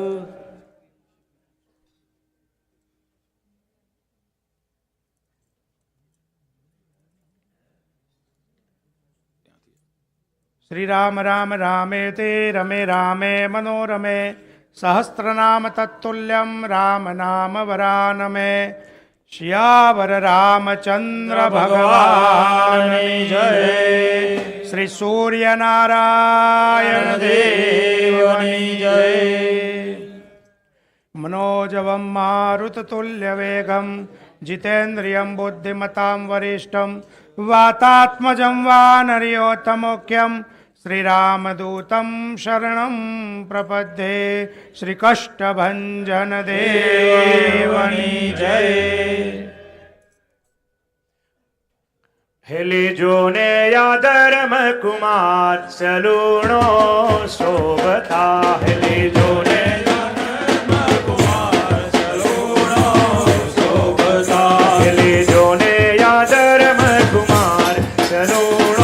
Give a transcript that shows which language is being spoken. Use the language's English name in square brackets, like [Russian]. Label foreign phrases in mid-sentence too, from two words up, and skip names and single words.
[Sanskrit] શ્રી રામ રામ રામેતિ રમે રામે મનોરમે સહસ્રનામ તત્તુલ્યમ રામ નામ વરાનમે. [Gujarati] શ્યાવર રામચંદ્ર ભગવાનની જય. [Sanskrit] શ્રી સૂર્યનારાયણ દેવની सरोजवं मारुततुल्यवेगं जितेन्द्रियं बुद्धिमतां वरिष्ठं वातात्मजं वानरयोत्तमोख्यं श्रीरामदूतं शरणं प्रपद्ये। [Gujarati] શ્રીકષ્ટભંજન દેવની જય। હેલીજો ને યા ધર્મ કુમાર સલુણો શોભતા હેલીજો ને હેલીજો ને યા ધર્મ કુમાર સલુણો